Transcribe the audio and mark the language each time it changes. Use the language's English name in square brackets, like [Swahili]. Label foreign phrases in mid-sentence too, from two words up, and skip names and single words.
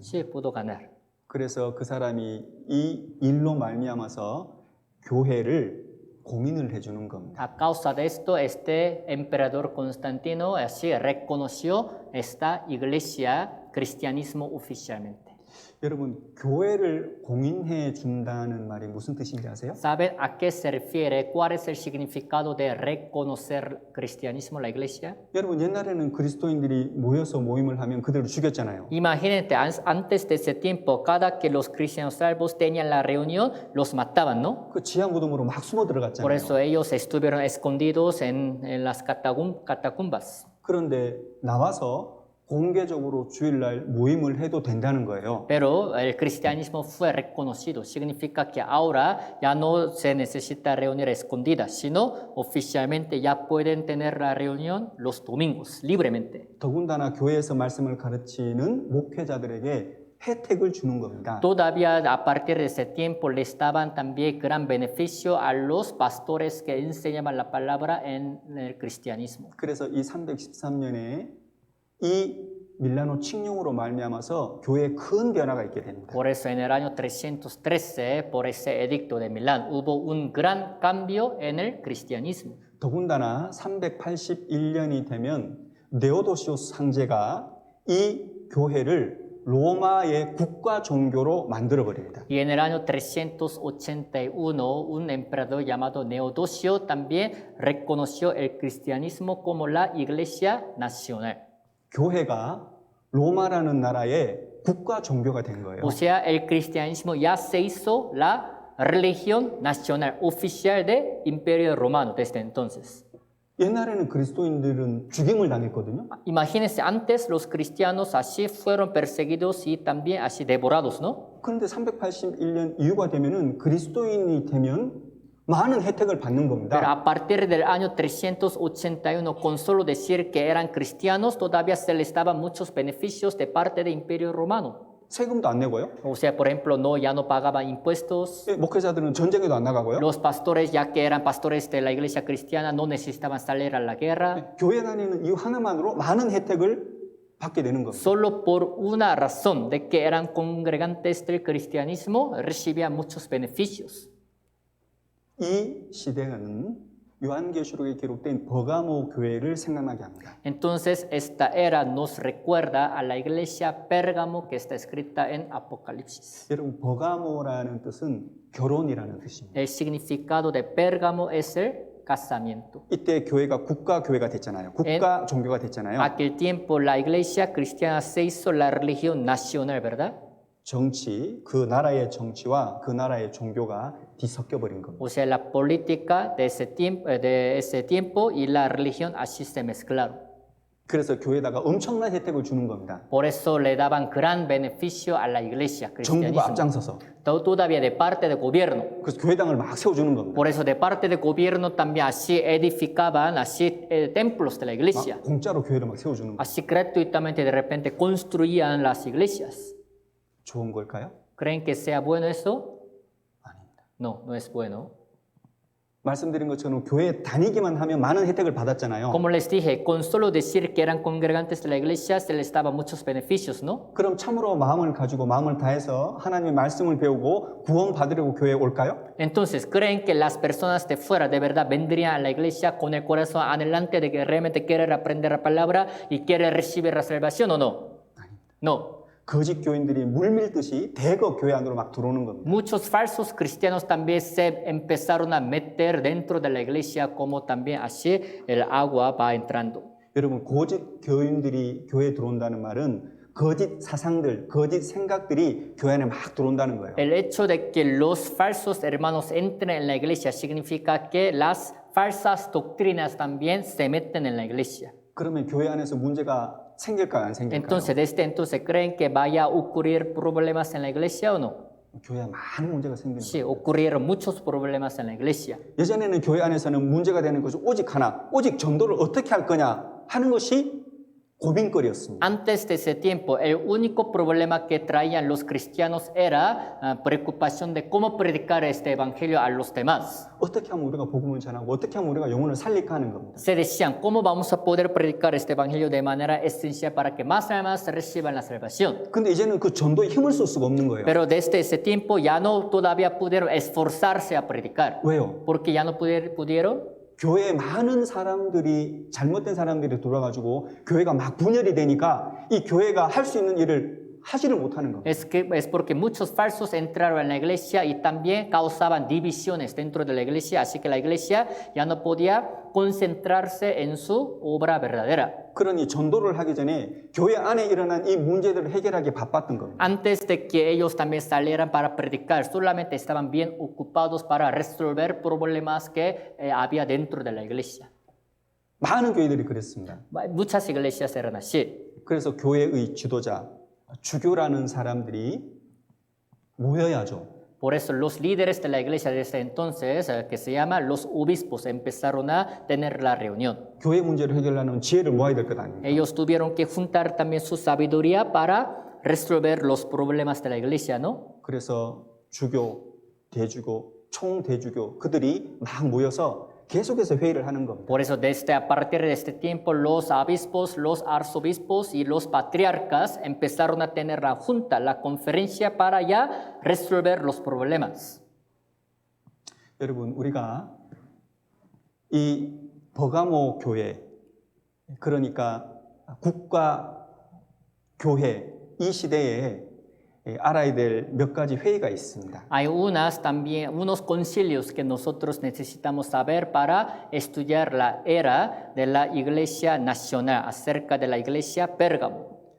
[Spanish] Sí, pudo ganar. [Korean] 그래서 그 사람이 이 일로 말미암아서 교회를 공인을 해주는 겁니다. [Spanish] A causa de esto, este emperador Constantino así reconoció esta iglesia, cristianismo oficialmente. [Korean] 여러분, 교회를 공인해 준다는 말이 무슨 뜻인지 아세요? [Spanish] ¿Saben a qué se refiere? ¿Cuál es el significado de reconocer cristianismo, la iglesia? [Korean] 여러분, 옛날에는 그리스도인들이 모여서 모임을 하면 그대로 죽였잖아요. [Spanish] Imagínate, antes de ese tiempo, cada que los cristianos salvos tenían la reunión, los mataban, ¿no? [Korean] 그 지하 무덤으로 막 숨어 [Spanish] Por [Korean] 들어갔잖아요. [Spanish] eso ellos estuvieron escondidos en las catacumbas. [Korean] 그런데 나와서 공개적으로 주일날 모임을 해도 된다는 거예요. [Spanish] Pero el cristianismo fue reconocido. Significa que ahora ya no se necesita reunir a escondidas, sino oficialmente ya pueden tener la reunión los domingos, libremente. [Korean] 더군다나 교회에서 말씀을 가르치는 목회자들에게 혜택을 주는 겁니다. [Spanish] Todavía a partir de ese tiempo les daban también gran beneficio a los pastores que enseñaban la palabra en el cristianismo. [Korean] 그래서 이 313년에 이 밀라노 칙령으로 말미암아서 교회에 큰 변화가 있게 됩니다. [Spanish] Por eso en el año 313, por ese edicto de Milán, hubo un gran cambio en el cristianismo. [Korean] 더군다나 381년이 되면 네오도시우스 황제가 이 교회를 로마의 국가 종교로 만들어 버립니다. [Spanish] Y en el año 381, un emperador llamado Neodosio también reconoció el cristianismo como la iglesia nacional. [Korean] 교회가 로마라는 나라의 국가 종교가 된 거예요. [Spanish] O sea, el cristianismo ya se hizo la religión nacional oficial del Imperio Romano desde entonces. [Korean] 옛날에는 그리스도인들은 죽임을 당했거든요. [Spanish] Imagínense, antes los cristianos así fueron perseguidos y también así devorados, ¿no? [Korean] 그런데 381년 이후가 되면은 그리스도인이 되면 많은 혜택을 받는 [Spanish] Pero [Korean] 겁니다. [Spanish] a partir del año 381, con solo decir que eran cristianos, todavía se les daban muchos beneficios de parte del Imperio Romano. [Korean] 세금도 안 내고요. [Spanish] O sea, por ejemplo, ya no pagaban impuestos. [Korean] 목회자들은 전쟁에도 안 나가고요. [Spanish] Los pastores, ya que eran pastores de la iglesia cristiana, no necesitaban salir a la guerra. [Korean] 교회 다니는 이유 하나만으로 많은 혜택을 받게 되는 겁니다. [Spanish] Solo por una razón de que eran congregantes del cristianismo, recibían muchos beneficios. [Korean] 이 시대는 요한계시록에 기록된 버가모 교회를 생각나게 합니다. [Spanish] Entonces, esta era nos recuerda a la iglesia Pérgamo que está escrita en Apocalipsis. [Korean] 여러분 버가모라는 뜻은 결혼이라는 뜻입니다. [Spanish] El significado de Pérgamo es el casamiento. [Korean] 이때 교회가 국가 교회가 됐잖아요. 국가 종교가 됐잖아요. [Spanish] Aquel tiempo la iglesia cristiana se hizo la religión nacional, ¿verdad? [Korean] 정치, 그 나라의 정치와 그 나라의 종교가 뒤섞여 버린 겁니다. [Spanish] O sea, la política de ese tiempo y la religión así se mezclaron. [Korean] 그래서 교회에다가 엄청난 혜택을 주는 겁니다. [Spanish] Por eso le daban gran beneficio a la iglesia [Korean] 정부가 [Spanish] cristianismo. [Korean] 앞장서서. [Spanish] Todavía de parte del gobierno. [Korean] 그래서 교회당을 막 세워주는 겁니다. [Spanish] Por eso de parte del gobierno también así edificaban así templos de la iglesia. [Korean] 막 공짜로 교회를 막 세워주는 겁니다. [Spanish] Así gratuitamente de repente construían las iglesias. [Korean] 좋은 걸까요? [Spanish] ¿Creen que sea bueno eso? [Korean] 아닙니다. [Spanish] No, no es bueno. [Korean] 말씀드린 것처럼 교회에 다니기만 하면 많은 혜택을 받았잖아요. [Spanish] Como les dije, con solo decir que eran congregantes de la iglesia se les daba muchos beneficios, ¿no? [Korean] 그럼 참으로 마음을 가지고 마음을 다해서 하나님의 말씀을 배우고 구원 받으려고 교회에 올까요? [Spanish] Entonces, ¿creen que las personas de fuera de verdad vendrían a la iglesia con el corazón anhelante de que realmente quieren aprender la palabra y quieren recibir la salvación o no? No. [Korean] 거짓 교인들이 물밀듯이 대거 교회 안으로 막 들어오는 겁니다. [Spanish] Muchos falsos cristianos también se empezaron a meter dentro de la iglesia como también así el agua va entrando. [Korean] 여러분 거짓 교인들이 교회에 들어온다는 말은 거짓 사상들, 거짓 생각들이 교회 안에 막 들어온다는 거예요. [Spanish] El hecho de que los falsos hermanos entren en la iglesia significa que las falsas doctrinas también se meten en la iglesia. [Korean] 그러면 교회 안에서 문제가 생길까요, 안 생길까요? [Spanish] Entonces, desde entonces, ¿creen que vaya a ocurrir problemas en la iglesia o no? [Korean] 교회에 많은 문제가 생기는 [Spanish] Sí, [Korean] 거예요. [Spanish] ocurrieron muchos problemas en la iglesia. [Korean] 예전에는 교회 안에서는 문제가 되는 것이 오직 하나, 오직 전도를 어떻게 할 거냐 하는 것이 고민거리였습니다. [Spanish] Antes de ese tiempo, el único problema que traían los cristianos era preocupación de cómo predicar este evangelio a los demás. [Korean] 어떻게 하면 우리가 복음을 전하고 어떻게 하면 우리가 영혼을 살릴까 하는 겁니다. [Spanish] Se decían, ¿cómo vamos a poder predicar este evangelio de manera esencial para que más almas reciban la salvación? [Korean] 근데 이제는 그 전도에 힘을 쓸 수가 없는 거예요. [Spanish] Pero desde ese tiempo ya no todavía pudieron esforzarse a predicar. [Korean] 왜요? [Spanish] Porque ya no pudieron. [Korean] 교회에 많은 사람들이 잘못된 사람들이 돌아가지고 교회가 막 분열이 되니까 이 교회가 할 수 있는 일을 하지를 못하는 겁니다. [Spanish] Es porque muchos falsos entraron en la iglesia y también causaban divisiones dentro de la iglesia, así que la iglesia ya no podía concentrarse en su obra verdadera. [Korean] 그러니 전도를 하기 전에 교회 안에 일어난 이 문제들을 해결하기 바빴던 겁니다. [Spanish] Antes de que ellos también salieran para predicar, solamente estaban bien ocupados para resolver problemas que había dentro de la iglesia. [Korean] 많은 교회들이 그랬습니다. [Spanish] Muchas iglesias eran así. [Korean] 그래서 교회의 지도자, 주교라는 사람들이 모여야죠. [Spanish] Por eso los líderes de la iglesia desde entonces, que se llama los obispos, empezaron a tener la reunión. [Korean] 교회 문제를 해결하는 지혜를 모아야 될 것 아닙니까? [Spanish] Ellos tuvieron que juntar también su sabiduría para resolver los problemas de la iglesia, ¿no? [Korean] 그래서 주교, 대주교, 총대주교 그들이 막 모여서 계속해서 회의를 하는 겁니다. [Spanish] Por eso desde a partir de este tiempo los obispos, los arzobispos y los patriarcas empezaron a tener la junta, la conferencia para ya resolver los problemas. [Korean] 여러분, 우리가 이 버가모 교회, 그러니까 국가 교회 이 시대에 알아야 될 몇 가지 회의가 있습니다. [Spanish] Hay unos concilios que nosotros necesitamos saber para estudiar la era de la iglesia nacional, acerca de la iglesia Pérgamo.